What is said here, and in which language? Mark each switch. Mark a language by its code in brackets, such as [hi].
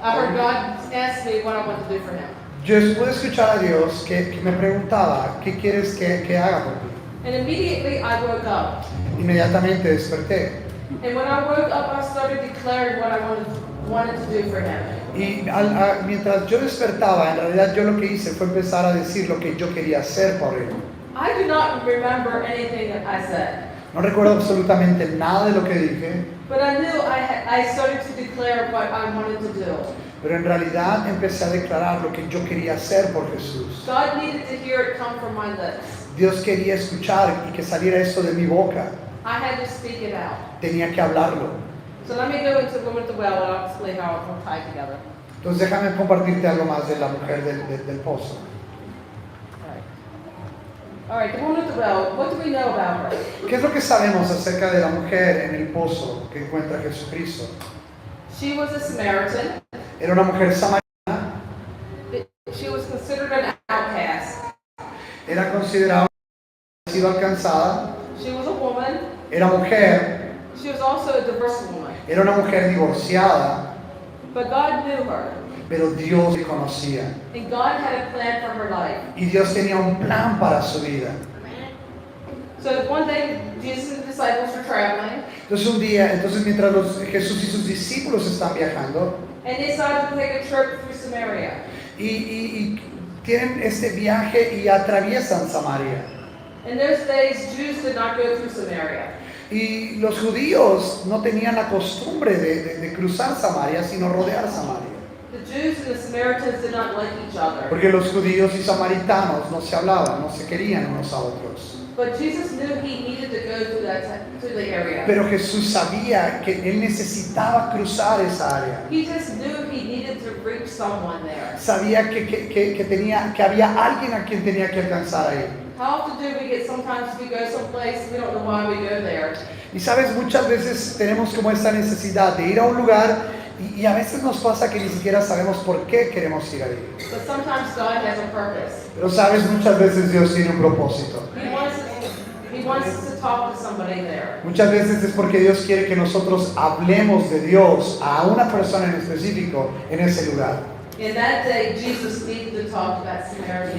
[en] I heard God ask me what I want to do for Him. [es] Yo pude escuchar a Dios que me preguntaba, ¿qué quieres que haga por ti? [en] And immediately, I woke up. [es] Inmediatamente desperté. [en] And when I woke up, I started declaring what I wanted to do for Him. [es] Y mientras yo despertaba, en realidad yo lo que hice fue empezar a decir lo que yo quería hacer por Él. [en] I do not remember anything that I said, [es] No recuerdo absolutamente nada de lo que dije, [en] but I knew I started to declare what I wanted to do. [es] pero en realidad empecé a declarar lo que yo quería hacer por Jesús. [en] God needed to hear it come from my lips. [es] Dios quería escuchar y que saliera eso de mi boca. [en] I had to speak it out. [es] Tenía que hablarlo. [en] So let me go into Woman at the Well and I'll explain how it will tie together. [es] Entonces déjame compartirte algo más de la mujer del pozo. [en] All right, the Woman at the Well, what do we know about her? [es] ¿Qué es lo que sabemos acerca de la mujer en el pozo que encuentra a Jesucristo? [en] She was a Samaritan. [es] Era una mujer samaritana, [en] She was considered an outcast. [es] era considerada una sido alcanzada, [en] She was a woman. [es] era mujer, [en] She was also a diverse woman. [es] era una mujer divorciada, [en] But God knew her. [es] pero Dios le conocía. [en] And God had a plan for her life. [es] Y Dios tenía un plan para su vida. [en] So one day, Jesus and the disciples were traveling. [es] Entonces un día, mientras Jesús y sus discípulos están viajando [en] And they decided to take a trip through Samaria. [es] y tienen este viaje y atraviesan Samaria. [en] In those days, Jews did not go through Samaria. [es] Y los judíos no tenían la costumbre de cruzar Samaria, sino rodear Samaria. [en] The Jews and the Samaritans did not like each other. [es] Porque los judíos y samaritanos no se hablaban, no se querían unos a otros. [en] But Jesus knew he needed to go to the area. [es] Pero Jesús sabía que él necesitaba cruzar esa área. [en] He just knew he needed to reach someone there. [es] Sabía que había alguien a quien tenía que alcanzar ahí. [en] How often do we get, sometimes we go someplace, we don't know why we go there. [es] Y sabes, muchas veces tenemos como esta necesidad de ir a un lugar y a veces nos pasa que ni siquiera sabemos por qué queremos ir ahí. [en] But sometimes God has a purpose. [es] Pero sabes, muchas veces Dios tiene un propósito. [en] He wants us to talk to somebody there. [es] Muchas veces es porque Dios quiere que nosotros hablemos de Dios a una persona en específico en ese lugar. [en] And that day, Jesus needed to talk to that Samaritan.